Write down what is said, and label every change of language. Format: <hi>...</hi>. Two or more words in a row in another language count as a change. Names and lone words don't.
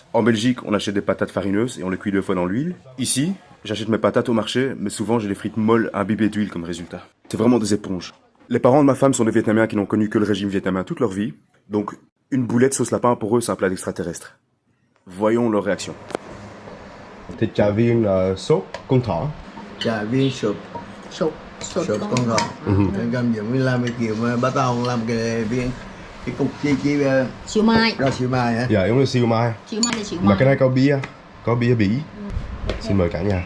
<fr>En Belgique, on achète des patates farineuses et on les cuit 2 fois dans l'huile. Ici, j'achète mes patates au marché, mais souvent j'ai des frites molles imbibées d'huile comme résultat. C'est vraiment des éponges. Les parents de ma femme sont des Vietnamiens qui n'ont connu que le régime vietnamien toute leur vie. Donc, une boulette sauce lapin pour eux, c'est un plat d'extraterrestre. Voyons leur réaction.</fr> <vi>Thịt chả viên là sốt con thỏ. Chả viên sụp. Sụp Con thỏ. Cầm giống như làm cái kiểu mà bắt đầu làm cái viên cái cục chi Siêu mai. rau siêu mai hả? Dạ giống như siêu mai. Siêu mai là siêu Mà mai. cái này có bia Bỉ. Xin mời cả nhà.</vi>